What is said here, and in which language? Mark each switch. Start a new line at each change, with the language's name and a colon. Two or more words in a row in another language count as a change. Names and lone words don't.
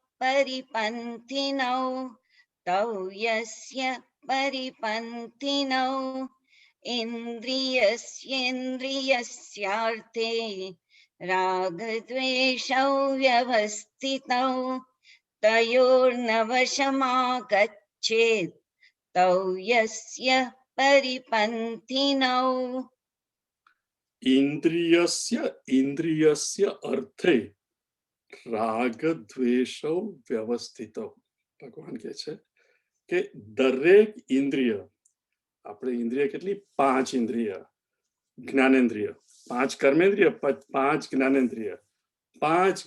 Sanskrit: परिपन्थिनौ इन्द्रियस्येन्द्रियस्यार्थे रागद्वेषौ व्यवस्थितौ तयोर्नवशमागच्छेत् तौ यस्य परिपन्थिनौ. इन्द्रियस्य इन्द्रियस्य अर्थे राग द्वेषो व्यवस्थितो.
Gujarati: ભગવાન કહે છે કે દરેક ઇન્દ્રિય, આપણે ઇન્દ્રિય કેટલી? 5 ઇન્દ્રિય. જ્ઞાનેન્દ્રિય 5, કર્મેન્દ્રિય 5, જ્ઞાનેન્દ્રિય 5.